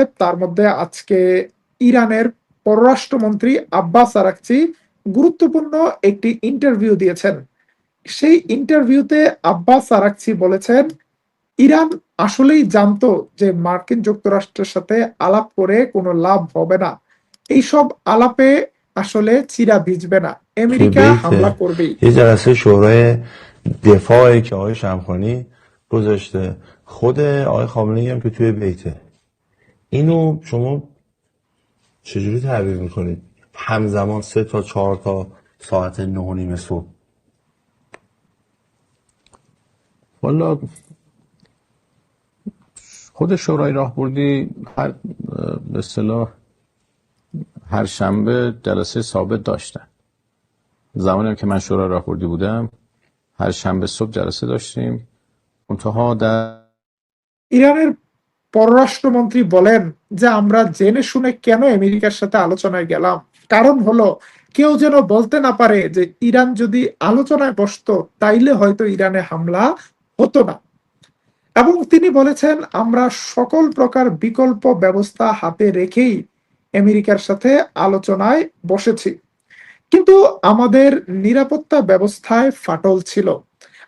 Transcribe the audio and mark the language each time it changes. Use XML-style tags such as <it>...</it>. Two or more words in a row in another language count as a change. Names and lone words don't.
<bn>তার মধ্যে আজকে ইরানের পররাষ্ট্রমন্ত্রী আব্বাস আরাকচি গুরুত্বপূর্ণ একটি ইন্টারভিউ দিয়েছেন। সেই ইন্টারভিউতে আব্বাস আরাকচি বলেছেন, ইরান আসলেই জানতো যে মার্কিন যুক্তরাষ্ট্রের সাথে আলাপ করে কোনো লাভ হবে না, এইসব আলাপে আসলে চিরা ভিজবে না, আমেরিকা হামলা করবেই।</bn> <fa>یه جلسه شورای دفاعی که آقای شمخانی گذاشته، خود آقای خامنه‌ای هم که توی بیته. اینو شما چجوری تعبیر میکنید؟ همزمان 3 تا 4 تا ساعت 9:30 صبح. والا خود شورای راهبردی به اصطلاح هر شنبه جلسه ثابت داشتن. زمانی که من شورای راهبردی بودم هر شنبه صبح جلسه داشتیم. منتها در</fa> <bn>ইরানের পররাষ্ট্রমন্ত্রী বলেন যে আমরা জেনে শুনে কেন আমেরিকার সাথে আলোচনায় গেলাম, কারণ হলো কেউ যেন বলতে না পারে যে ইরান যদি আলোচনায় বসতো তাইলে হয়তো ইরানে হামলা হতো না। এবং তিনি বলেছেন আমরা সকল প্রকার বিকল্প ব্যবস্থা হাতে রেখেই আমেরিকার সাথে আলোচনায় বসেছি, কিন্তু আমাদের নিরাপত্তা ব্যবস্থায় ফাটল ছিল।</bn>